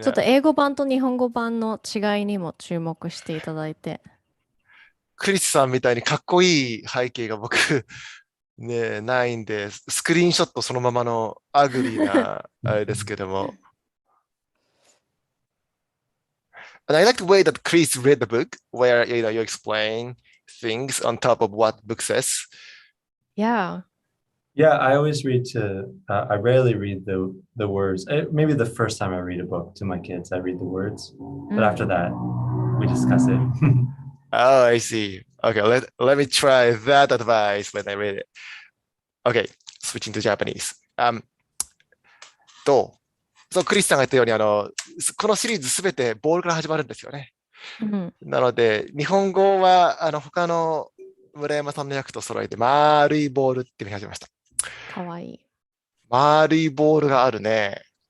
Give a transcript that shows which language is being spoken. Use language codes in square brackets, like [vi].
[ja] ちょっと英語版と日本語版の違いにも注目していただいて。クリスさんみたいにかっこいい背景が僕ねないんで、スクリーンショットそのままのアグリーなあれですけども。 [en] And I like the way that Chris read the book, where you explain things on top of what book says. Yeah. Yeah, I always I rarely read the words. Maybe the first time I read a book to my kids, I read the words. But after that, we discuss it. Oh, I see. Okay, let me try that advice when I read it. Okay, switching to Japanese. [ja] そう、クリスさんが言ったように、このシリーズすべてボールから始まるんですよね。なので、日本語は他の村山さんの役と揃えて、丸いボールって見始めました。かわいい。丸いボールがあるね。